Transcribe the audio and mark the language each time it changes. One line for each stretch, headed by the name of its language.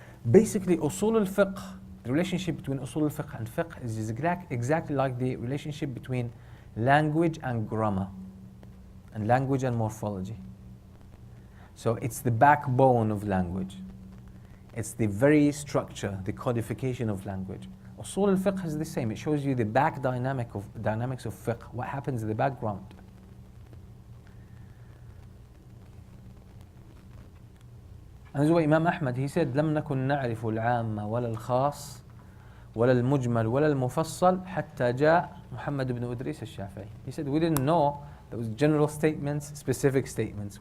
English: Basically, Usul al-Fiqh, the relationship between Usul al-Fiqh and Fiqh is exactly like the relationship between language and grammar, and language and morphology. So it's the backbone of language. It's the very structure, the codification of language. Usul al-Fiqh is the same. It shows you the dynamics of fiqh, what happens in the background. And this is why Imam Ahmad, he said,
Arabic: لم نكن نعرف العام ولا الخاص ولا المجمل ولا المفصل حتى جاء محمد بن إدريس الشافعي.
English: He said, we didn't know there was general statements, specific statements.